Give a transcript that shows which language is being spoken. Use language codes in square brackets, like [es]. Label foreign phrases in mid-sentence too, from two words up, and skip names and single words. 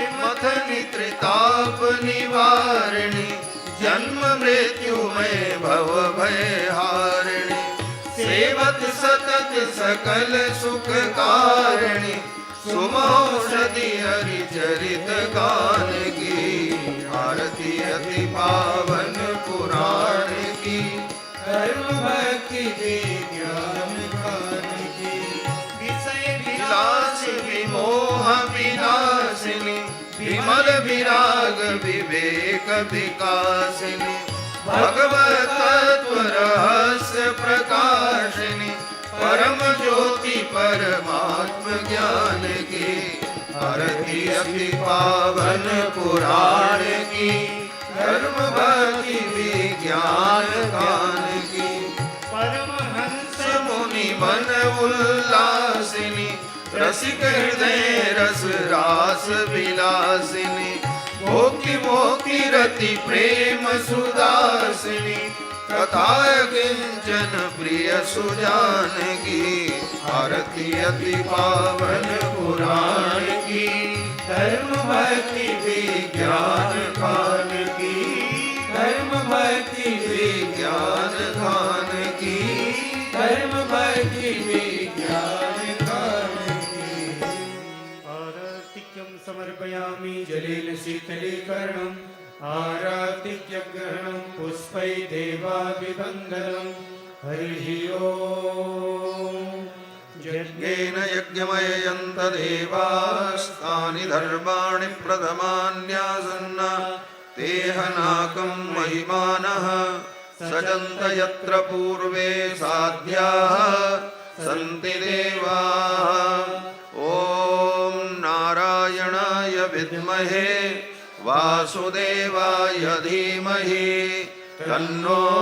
[hi] मथनि त्रिताप निवारिणी जन्म मृत्युमय भव भय हारिणी सेवत सतत सकल सुख कारिणी सुमौषधि हरि चरित गान की आरती अति पावन पुराण की धर्म भक्ति विज्ञान खान की विषय विलास विमोह विनाशिनी विमल विराग विवेक विकासिनी भगवत तत्व रहस्य प्रकाशिनी परम ज्योति परमात्म ज्ञान की आरती अति पावन पुराण की धर्म भक्ति विज्ञान खान की परमहंस मुनि मन उल्लासिनी रसिक हृदय रस रास विलासिनी भोक्ति मोक्ति रति प्रेम सुदासिनी कथा किंचन प्रिय सुजान की आरती अति पावन पुराण की धर्म भक्ति विज्ञान खान की धर्म भक्ति विज्ञान खान की धर्म भक्ति विज्ञान खान की [sa] आरतिक्यं समर्पयामि जलेन शीतलीकरणम् आरातिक्यग्रहणं पुष्पै देवाभिवन्दनं हरिः ओम् यज्ञेन यज्ञमययन्त देवास्तानि धर्माणि प्रथमान्यासन्न ते हनाकं महिमानः सजन्त यत्र पूर्वे साध्याः सन्ति देवाः ॐ नारायणाय विद्महे वासुदेवाय धीमहि तन्नो